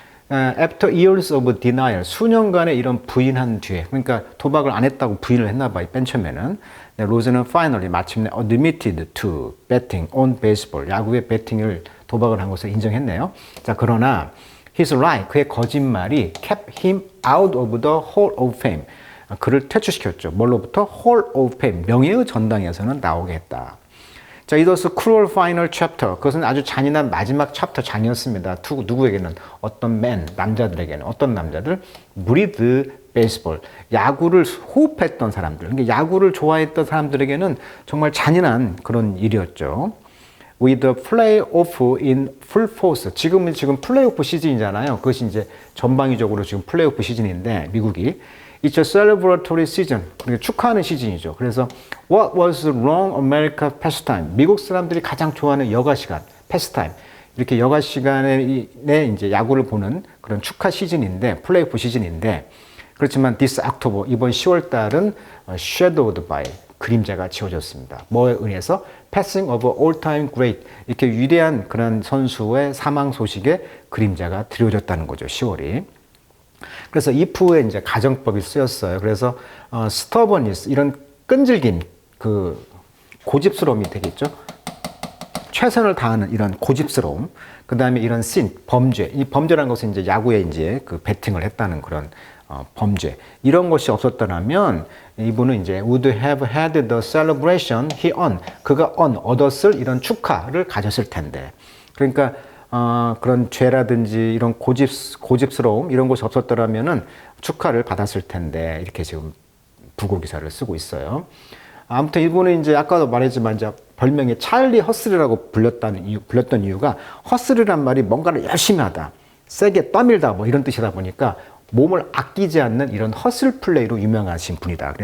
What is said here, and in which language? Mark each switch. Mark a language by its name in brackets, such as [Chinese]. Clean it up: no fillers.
[English] After years of denial, [Korean] 수년간의 이런 부인한 뒤에, 그러니까 도박을 안 했다고 부인을 했나 봐요, 맨 처음에는. 로즈는 [English] finally [Korean] 마침내 [English] admitted to betting on baseball, [Korean] 야구의 배팅을 도박을 한 것을 인정했네요. 자, 그러나 [English] his lie, [Korean] 그의 거짓말이 [English] kept him out of the Hall of Fame, [Korean] 그를 퇴출시켰죠. 뭘로부터? Hall of Fame, 명예의 전당에서는 나오게 했다. [English] 자, it was a cruel final chapter. [Korean] 그것은 아주 잔인한 마지막 챕터 장이었습니다. 누구에게는? 어떤 남자들에게는. 어떤 남자들? [English] breathe baseball. [Korean] 야구를 호흡했던 사람들. 그러니까 야구를 좋아했던 사람들에게는 정말 잔인한 그런 일이었죠. [English] With the playoff in full force. [Korean] 지금 플레이오프 시즌이잖아요. 그것이 이제 전방위적으로 지금 플레이오프 시즌인데, 미국이. [English] It's a celebratory season. [Korean] 그러니까 축하하는 시즌이죠. 그래서 [English] What was wrong America pastime? [Korean] 미국 사람들이 가장 좋아하는 여가 시간, pastime. 이렇게 여가 시간에 이제 야구를 보는 그런 축하 시즌인데, 플레이오프 시즌인데, 그렇지만 [English] this October, [Korean] 이번 10월 달은 [English] shadowed by, [Korean] 그림자가 지워졌습니다. 뭐에 의해서? [English] passing of all-time great, [Korean] 이렇게 위대한 그런 선수의 사망 소식에 그림자가 드려졌다는 거죠, 10월이. 그래서 if의 이제 가정법이 쓰였어요. 그래서 stubbornness, 이런 끈질긴 그 고집스러움이 되겠죠. 최선을 다하는 이런 고집스러움, 그 다음에 이런 sin, 범죄. 이 범죄라는 것은 이제 야구에 이제 그 배팅을 했다는 그런 범죄. 이런 것이 없었더라면 이분은 이제 [English] would have had the celebration he earned. [Korean] 그가 얻었을 이런 축하를 가졌을 텐데. 그러니까 그런 죄라든지 이런 고집스러움 이런 것이 없었더라면은 축하를 받았을 텐데 이렇게 지금 부고 기사를 쓰고 있어요. 아무튼 이분은 이제 아까도 말했지만 이제 별명이 찰리 허슬이라고 불렸던 이유가 허슬이란 말이 뭔가를 열심히 하다, 세게 떠밀다 뭐 이런 뜻이다 보니까 몸을 아끼지 않는 이런 허슬 플레이로 유명하신 분이다.